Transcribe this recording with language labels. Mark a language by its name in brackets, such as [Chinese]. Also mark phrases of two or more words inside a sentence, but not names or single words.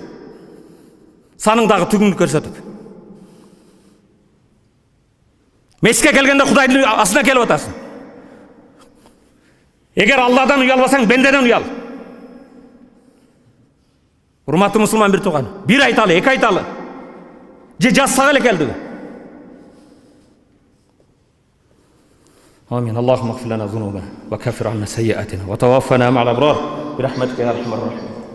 [Kyrgyz] Саныңдагы түгүнү көрсөтүп. Мечитке келгенде Кудайдын астына келип атасың. Эгер Алладан уялбасаң, бендеден уял. Урматтуу мусулман бир тууган, бир айталы, эки айталы. Же жазсак эле келдиби? [Arabic] آمين. اللهم اغفر لنا ذنوبنا وكفر عنا سيئاتنا وتوفنا مع الأبرار برحمتك يا أرحم الراحمين.